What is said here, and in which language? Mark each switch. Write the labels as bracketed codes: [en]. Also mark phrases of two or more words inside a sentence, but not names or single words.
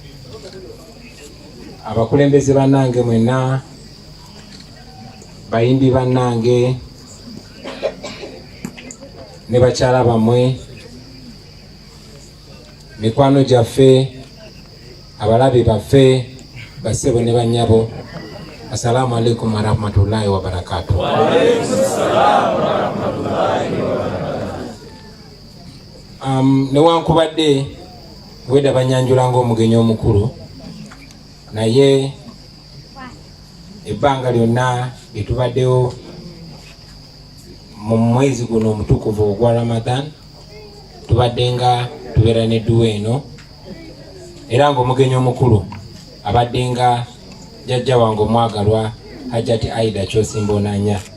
[lg] abakulembeze bannange mwenna, bayimbi bannange ne bakyala bammwe, mikwano gyaffe, abalabe baffe, basebo ne bannyabo, [ar] السلام عليكم ورحمة الله وبركاته. وعليكم السلام ورحمة الله وبركاته. [lg] Newankubadde weda banyanjula ng'omugenyi omukulu, naye ebbanga lyonna lyetubaddewo mu mwezi guno omutukuvu ogwa Ramadan, tubadde nga tubeera n'edduwa eno, era ng'omugenyi omukulu abadde nga jjajja wange omwagalwa Hajjati Aida Kyosimba Onanya.